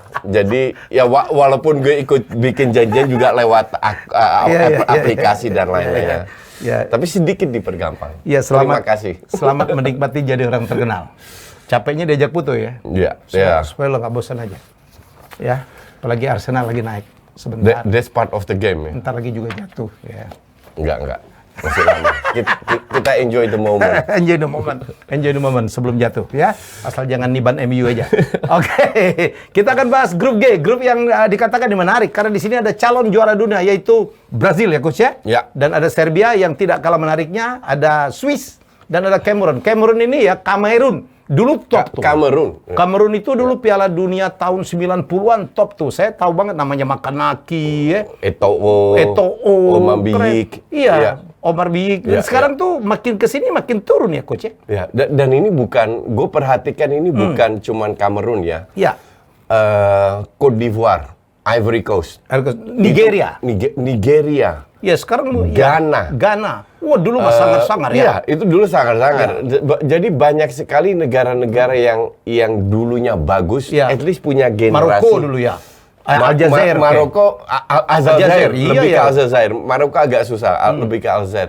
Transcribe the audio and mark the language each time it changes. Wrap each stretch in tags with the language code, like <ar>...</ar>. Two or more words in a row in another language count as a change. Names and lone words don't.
<id>Jadi ya walaupun gue ikut bikin janjian juga lewat aplikasi dan lain-lainnya. Tapi sedikit dipergampang. Terima kasih. Selamat menikmati jadi orang terkenal. Capeknya diajak foto ya. Supaya lo nggak bosan aja. Ya, apalagi Arsenal lagi naik sebentar.</id> <en>That's part of the game ya.</en> <id>Ntar lagi juga jatuh ya. Enggak. Masih lama. Kita</id> <en>enjoy the moment. Enjoy the moment</en> <id>sebelum jatuh ya. Asal jangan niban MU aja. Oke. Kita akan bahas grup G, grup yang dikatakan menarik karena di sini ada calon juara dunia yaitu Brazil ya Coach ya. Dan ada Serbia yang tidak kalah menariknya, ada Swiss dan ada Kamerun. Kamerun ini ya Kamerun. Dulu top tuh. Kamerun itu dulu Piala Dunia tahun 90-an top tuh. Saya tahu banget namanya Makanaki ya. Eto'o. Omar Biyik. Iya. Omar Biyik. Sekarang tuh makin kesini makin turun ya Coach ya. Dan ini bukan, gue perhatikan ini bukan cuman Kamerun ya. Cote d'Ivoire, Ivory Coast. Nigeria. Nigeria. Ya sekarang Ghana. Wah dulu mah sangar-sangar ya. Iya, itu dulu sangar-sangar. Jadi banyak sekali negara-negara yang dulunya bagus,</id> <en>at least</en> <id>punya generasi. Maroko dulu ya. Aljazair. Maroko, Aljazair. Lebih ke Aljazair. Maroko agak susah, lebih ke Aljazair.</id>